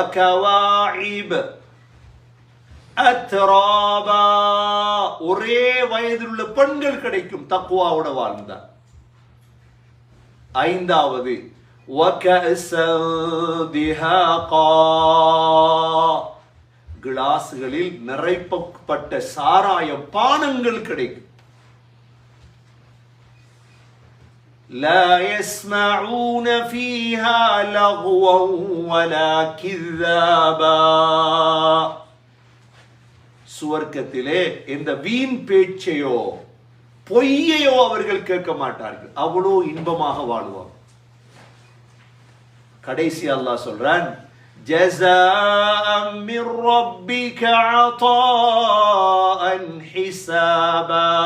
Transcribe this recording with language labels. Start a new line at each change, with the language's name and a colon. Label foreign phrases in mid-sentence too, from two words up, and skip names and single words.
Tamil: அத்ராபா, ஒரே வயதில் உள்ள பெண்கள் கிடைக்கும் தக்வாவோட வாழ்ந்தார். ஐந்தாவது, கிளாஸ்களில் நிறைப்பட்ட சாராய பானங்கள் கிடைக்கும்.
Arabic: لا يسمعون فيها لغوا ولا كذابا.
Tamil: சுவர்க்கத்திலே இந்த வீண் பேச்சையோ பொய்யையோ அவர்கள் கேட்க மாட்டார்கள். அவ்வளோ இன்பமாக வாழ்வார். கடைசி அல்லாஹ் சொல்றான்,
Arabic: جزاء من ربك عطاء حسابا.